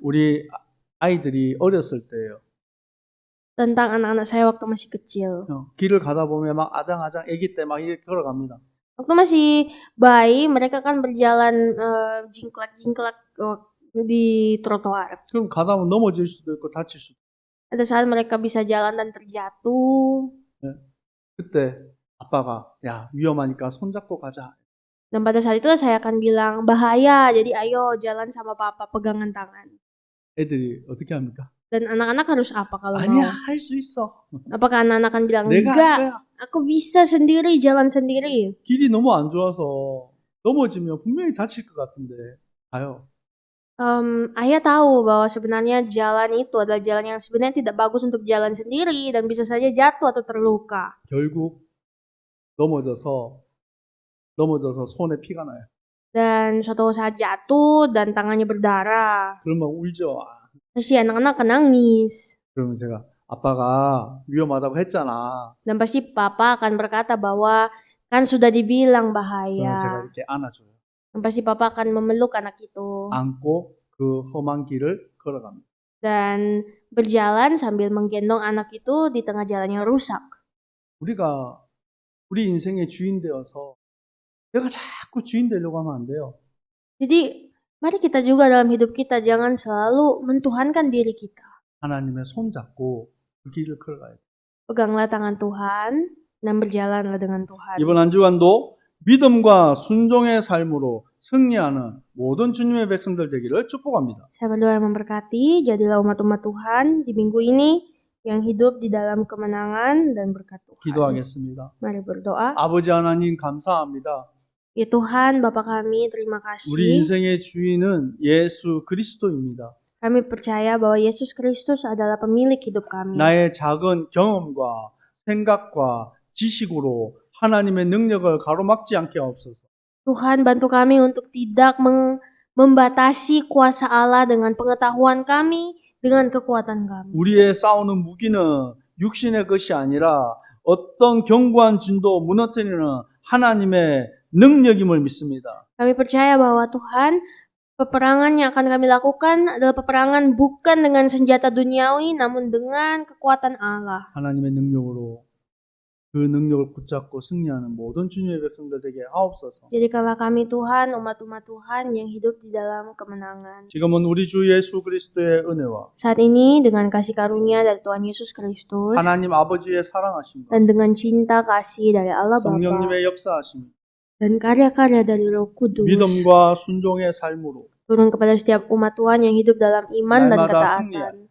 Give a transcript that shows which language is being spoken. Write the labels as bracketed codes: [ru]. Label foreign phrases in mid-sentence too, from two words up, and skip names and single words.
[ko] 우리 아이들이 어렸을 때예요. [id] tentang anak-anak saya waktu masih kecil. [ko] 길을 가다 보면 막 아장아장 아기 때 막 이렇게 걸어갑니다. [id] Waktu masih bayi, mereka kan berjalan jingklak-jingklak di trotoar. [ko] 그럼 가다 보면 넘어질 수도 있고 다칠 수도 있고. [id] Ada saat mereka bisa jalan dan terjatuh. [ko] 그때 아빠가 야 위험하니까 손잡고 가자. [id] Dan pada saat itu saya akan bilang, bahaya, jadi ayo jalan sama papa, pegangan tangan. [ko] 애들이 어떻게 합니까? [id] Dan anak-anak harus apa kalau [ko] 아니야 [id] mau? [ko] 할 수 있어. [id] Apakah anak-anak akan bilang, [ko] 내가 할 [id] enggak, [ko] 거야. [id] aku bisa sendiri, jalan sendiri. [ko] 길이 너무 안 좋아서 넘어지면 분명히 다칠 것 같은데 가요. [id] Ayah tahu bahwa sebenarnya jalan itu adalah jalan yang sebenarnya tidak bagus untuk jalan sendiri dan bisa saja jatuh atau terluka. [ko] 결국 넘어져서 손에 피가 나요. [id] Dan suatu saat jatuh dan tangannya berdarah. [ko] 그러면 울죠. [id] Pasti anak-anak akan nangis. [ko] 그러면 제가 아빠가 위험하다고 했잖아. [id] Dan pasti papa akan berkata bahwa kan sudah dibilang [ko] 그러면 제가 [id] bahaya. [ko] 이렇게 안아줘요. [id] Dan pasti papa akan memeluk anak itu. [ko] 안고 그 험한 길을 걸어갑니다. [id] Dan berjalan sambil menggendong anak itu di tengah jalan yang rusak. [ko] 우리가 우리 인생의 주인 되어서 내가 자꾸 주인 되려고 하면 안 돼요. [id] Jadi mari kita juga dalam hidup kita jangan selalu mentuhankan diri kita. [ko] 하나님의 손 잡고 그 길을 걸어가야 돼요. [id] Peganglah tangan Tuhan dan berjalanlah dengan Tuhan. [ko] 이번 한 주간도 믿음과 순종의 삶으로 승리하는 모든 주님의 백성들 되기를 축복합니다. [id] Saya berdoa yang memberkati, jadilah umat-umat Tuhan di minggu ini yang hidup di dalam kemenangan dan berkat Tuhan. [ko] 기도하겠습니다. [id] Mari berdoa. [ko] 아버지 하나님 감사합니다. [id] Ya Tuhan, Bapa kami, terima [ko] 우리 [id] kasih. [ko] 인생의 주인은 예수 그리스도입니다. [id] Kami percaya bahwa Yesus Kristus adalah pemilik hidup kami. [ko] 나의 작은 경험과 생각과 지식으로 하나님의 능력을 가로막지 않게 하옵소서. [id] Tuhan, bantu kami untuk tidak membatasi kuasa Allah dengan pengetahuan kami, dengan kekuatan kami. [ko] 우리의 싸우는 무기는 육신의 것이 아니라 어떤 견고한 진도 무너뜨리는 하나님의 능력임을 믿습니다. [id] Kami percaya bahwa Tuhan, peperangan yang akan kami lakukan adalah peperangan bukan dengan senjata duniawi, namun dengan kekuatan Allah. [ko] 하나님의 능력으로 그 능력을 붙잡고 승리하는 모든 주님의 백성들 되게 하옵소서. [id] Jadikanlah kami Tuhan, umat-umat Tuhan yang hidup di dalam kemenangan. [ko] 지금은 우리 주 예수 그리스도의 은혜와 [id] Saat ini dengan kasih karunia dari Tuhan Yesus Kristus [ko] 하나님 아버지의 사랑하심과 [id] dan dengan cinta kasih dari Allah Bapa [ko] 성령님의 역사하심, [id] dan karya-karya dari Roh Kudus [ko] 믿음과 순종의 삶으로 [id] turun kepada setiap umat Tuhan yang hidup dalam iman dan [ko] 날마다 [id] ketaatan.